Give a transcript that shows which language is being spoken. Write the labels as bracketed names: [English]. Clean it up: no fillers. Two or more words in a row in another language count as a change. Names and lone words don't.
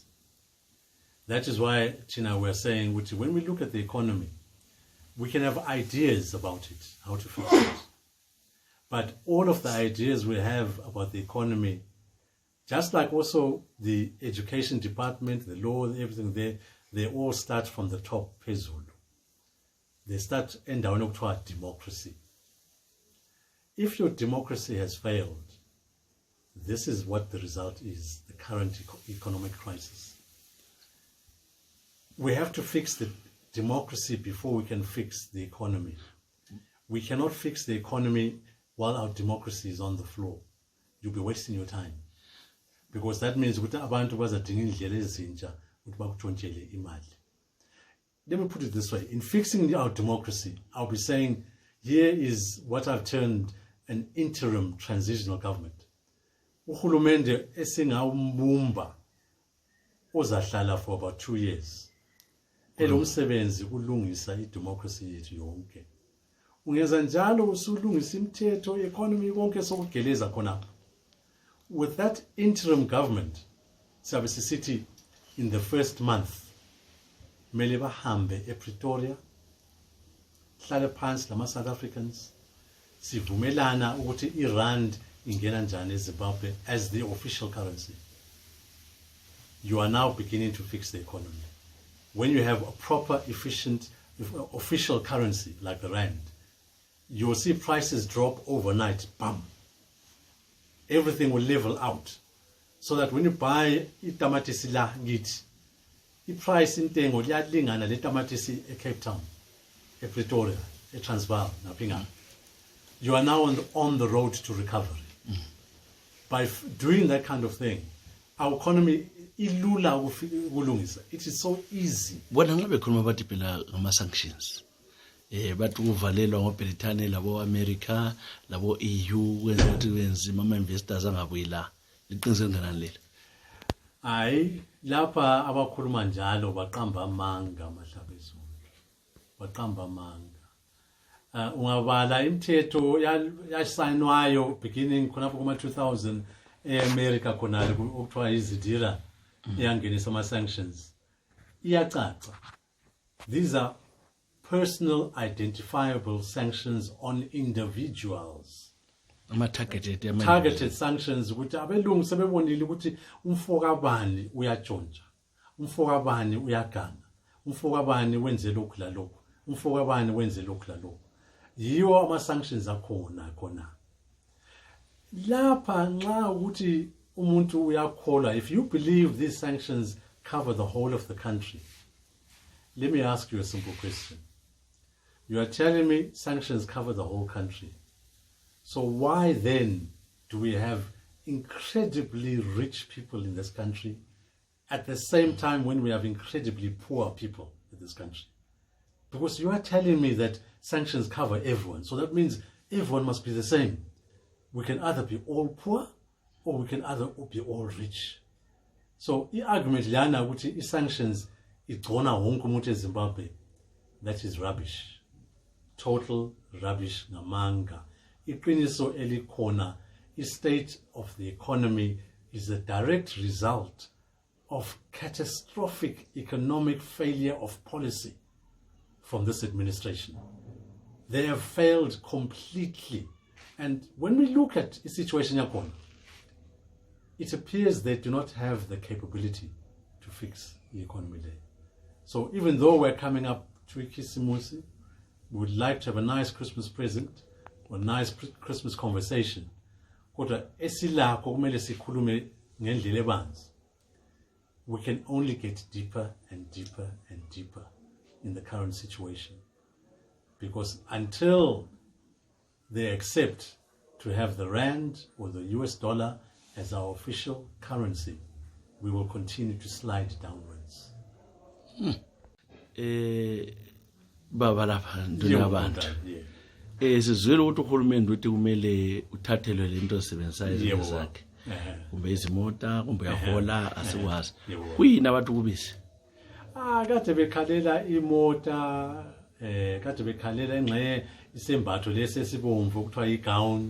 [English] That is why, Tina, we're saying when we look at the economy, we can have ideas about it, how to fix it. But all of the ideas we have about the economy, just like also the education department, the law, everything there, they all start from the top, phezulu. They start [North Ndebele] endaweni okuthiwa [English] democracy. If your democracy has failed, this is what the result is, the current economic crisis. We have to fix the democracy before we can fix the economy. We cannot fix the economy while our democracy is on the floor. You'll be wasting your time. because that means [North Ndebele] ukuthi abantu bazadinga indlela ezintsha ukuthi bakutshontshele imali. [English] Let me put it this way. In fixing our democracy, I'll be saying here is what I've termed an interim transitional government. [North Ndebele] Uhulumende esingawumbumba ozahlala [English] for about 2 years. [North Ndebele] Elomsebenzi kulungisa idemocracy yethu yonke. Ungenza njalo usulungisa imithetho economy konke sokugeleza khona. [English] With that interim government, [North Ndebele] siyabe sisithi [English] in the first month [North Ndebele] mele bahambe ePretoria, hlale phansi lama [English] South Africans, [North Ndebele] sivumelana ukuthi iRand ingena njani eZimbabwe [English] as the official currency. You are now beginning to fix the economy. When you have a proper, efficient, official currency like the Rand, you will see prices drop overnight. Bam! Everything will level out. So that when you buy [North Ndebele] itamatisi la ngithi, [English] the price [North Ndebele] intengo liyalingana le tamatisi eCape Town, ePretoria, eTransvaal, napinga. [English] You are now on the road to recovery. By doing that kind of thing, our economy [North Ndebele] ilula ukulungisa. [English] It is so easy. [North Ndebele] Bona ngabe khuluma bathi phela ngama sanctions. Bathi uvalelwa ngoBrithani labo America labo EU kwenza ukuthi wenzima ama investors angabuyela. Liqiniseke nganani leli? Hayi, lapha abakhuluma njalo baqamba amanga amahlabezulu. Baqamba amanga. Ungabala imithetho yasayinwayo beginning khonapho kuma 2000 eAmerica khona okuthiwa izidira eyangenisa ama sanctions. Iyacaca. [English] These are personal identifiable sanctions on individuals. Targeted [North Ndebele] sanctions ukuthi abelungu sebebonile ukuthi umfokabani uyatshontsha, umfokabani uyaganga, umfokabani wenze lokhu la lokhu, umfokabani wenze lokhu la lokhu. Yiwo ama sanctions akhona khona. Lapha nxa ukuthi umuntu uyakholwa, [English] if you believe these sanctions cover the whole of the country, let me ask you a simple question. You are telling me sanctions cover the whole country. So why then do we have incredibly rich people in this country at the same time when we have incredibly poor people in this country? Because you are telling me that sanctions cover everyone. So that means everyone must be the same. We can either be all poor or we can either be all rich. [North Ndebele] So the argument lana ukuthi sanctions igcona wonke umuntu eZimbabwe, [English] that is rubbish. Total rubbish ngamanga. [North Ndebele] Iqiniso elikhona, [English] the state of the economy is a direct result of catastrophic economic failure of policy from this administration. They have failed completely. And when we look at the situation yakhona, it appears they do not have the capability to fix the economy there. So even though we're coming up to Ikisimusi, we would like to have a nice Christmas present or a nice Christmas conversation. [North Ndebele] Kodwa esilakho kumele sikhulume ngendlela ebanzi. [English] We can only get deeper and deeper and deeper in the current situation. Because until they accept to have the Rand or the US dollar as our official currency, we will continue to slide downwards. [North Ndebele] Baba lapha nduna abantu. Sizwele ukuthi uhulumende uthi kumele uthathelwe lento osebenzayo izinto zakhe. Kumbe izimota, kumbe yahola asikwazi. Kuyini abantu kubisi? Kade bekhalela imota, kade bekhalela engxe isembatho lesi esibomvu okuthiwa igown.